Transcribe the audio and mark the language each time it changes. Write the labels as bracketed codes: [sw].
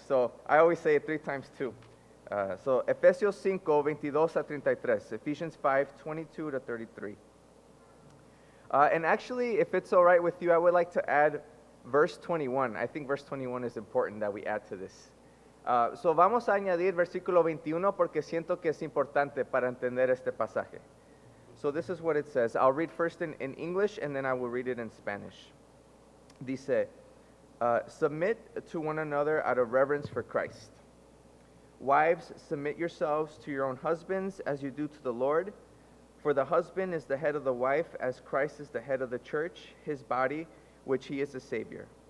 [en] So I always say it 3 times too. So [es] Efesios 5:22 a 33. [en] Ephesians 5:22 to 33. And actually, if it's all right with you, I would like to add verse 21. I think verse 21 is important that we add to this. [es] So vamos a añadir versículo 21 porque siento que es importante para entender este pasaje. [en] So this is what it says. I'll read first in English and then I will read it in Spanish. Dice, submit to one another out of reverence for Christ. Wives, submit yourselves to your own husbands as you do to the Lord. For the husband is the head of the wife, as Christ is the head of the church, his body, which he is the Savior.